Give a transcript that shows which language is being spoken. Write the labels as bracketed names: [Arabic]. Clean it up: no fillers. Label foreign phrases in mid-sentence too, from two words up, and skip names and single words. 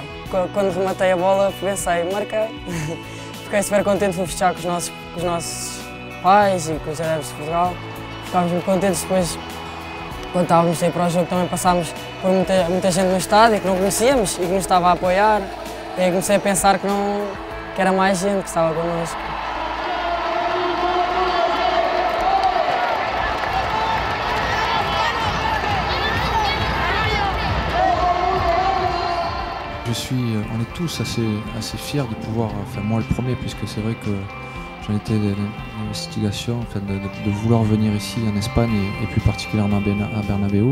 [Portuguese] Quando rematei a bola pensei, marquei. Fiquei super contente, fui festejar com os nossos pais e com os adeptos de Portugal. Ficámos muito contentes depois, quando estávamos a ir para o jogo, também passámos por muita gente no estádio que não conhecíamos e que nos estava a apoiar. E aí comecei a pensar que era mais gente que estava connosco. [French] On est tous assez fiers de pouvoir, enfin moi le premier, puisque c'est vrai que j'en étais de l'investigation, enfin de vouloir venir ici en Espagne et plus particulièrement à Bernabéu.